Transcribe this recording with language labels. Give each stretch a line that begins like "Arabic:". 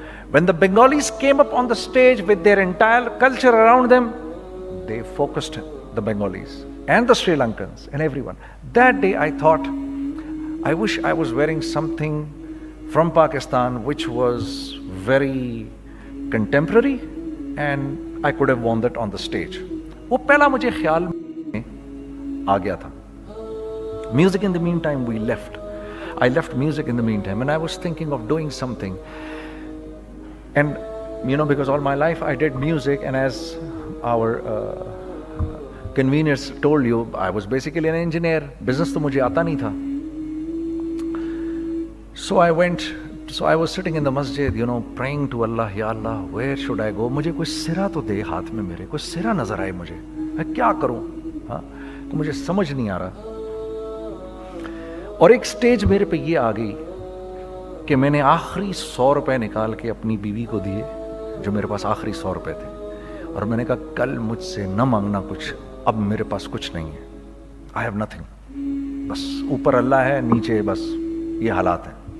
English: When the Bengalis came up on the stage with their entire culture around them, they focused the Bengalis and the Sri Lankans and everyone. That day I thought, I wish I was wearing something from Pakistan which was very contemporary and I could have worn that on the stage.
Urdu: وہ پہلا مجھے خیال میں آ گیا تھا.
English: Music in the meantime we left. I left music in the meantime and I was thinking of doing something. And because all my life I did music, and as our conveners told you, I was basically an engineer.
Urdu: Business تو مجھے آتا نہیں تھا.
English: So I was sitting in the masjid, praying to Allah, Ya Allah, where should I go?
Urdu: مجھے کوئی سرا تو دے ہاتھ میں, میرے کوئی سرا نظر آئے مجھے, میں کیا کروں, تو مجھے سمجھ نہیں آ رہا. اور ایک سٹیج میرے پہ یہ آ گئی کہ میں نے آخری 100 روپے نکال کے اپنی بیوی کو دیے, جو میرے پاس آخری 100 روپے تھے, اور میں نے کہا کل مجھ سے نہ مانگنا کچھ, اب میرے پاس کچھ نہیں ہے,
English: I have nothing,
Urdu: بس اوپر اللہ ہے, نیچے بس یہ حالات ہیں.